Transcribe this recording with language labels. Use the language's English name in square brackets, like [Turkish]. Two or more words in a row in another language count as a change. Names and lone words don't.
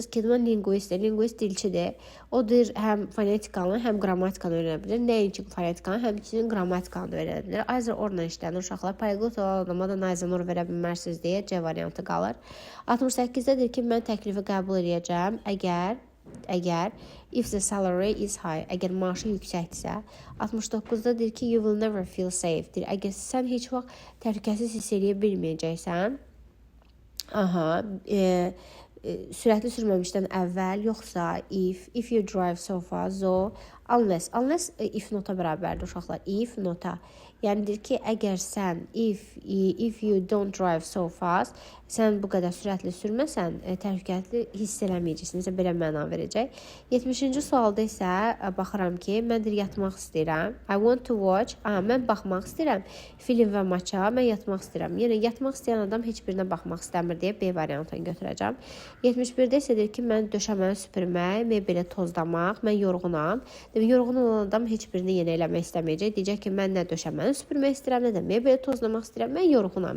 [Azerbaijani] Kidman linguistdir, linguist dilçidir. O deyir, həm fonetikanı, həm qrammatikanı öyrənə bilir. Nəinki fonetikanı, həmçinin qrammatikanı öyrənə bilir. [English] Either orla [Azerbaijani] işlənir uşaqlar. Polyglot olan adama da [English] neither nor [Azerbaijani] verə bilmərsiniz deyə C variantı qalır. 68-də deyir ki, mən təklifi qəbul edəcəm, əgər [English] if the salary is high, [Azerbaijani] əgər maaşı yüksəkdirsə. 69-da deyir ki, [English] you will never feel safe. [Azerbaijani] Deyir, əgər sən heç vaxt təhlükəsiz hiss edə bilməyəcəksən. Sürətli sürməmişdən əvvəl, yoxsa [English] if you drive so fast, unless if [Azerbaijani] nota bərabərdir uşaqlar, [English] if nota. [Azerbaijani] Yəni deyir ki, əgər sən [English] if you don't drive so fast, [Azerbaijani] sən bu qədər sürətli sürməsən, təhlükəli hiss eləməyəcəksən. Necə belə məna verəcək. 70-ci sualda isə baxıram ki, mən deyir yatmaq istəyirəm. [English] I want to watch. [Azerbaijani] Mən baxmaq istəyirəm. Film və maça mən yatmaq istəyirəm. Yəni yatmaq istəyən adam heç birinə baxmaq istəmir deyə B variantını götürəcəm. 71-də isə deyir ki, mən döşəməni süpürmək, mebeli tozlamaq, mən yorğunam. Demək, yorğun olan adam heç birini yenə eləmək istəməyəcək. Deyəcək ki, mən nə döşəməni süpürmək istəyirəm, nə də mebeli tozlamaq istəyirəm, mən yorğunam.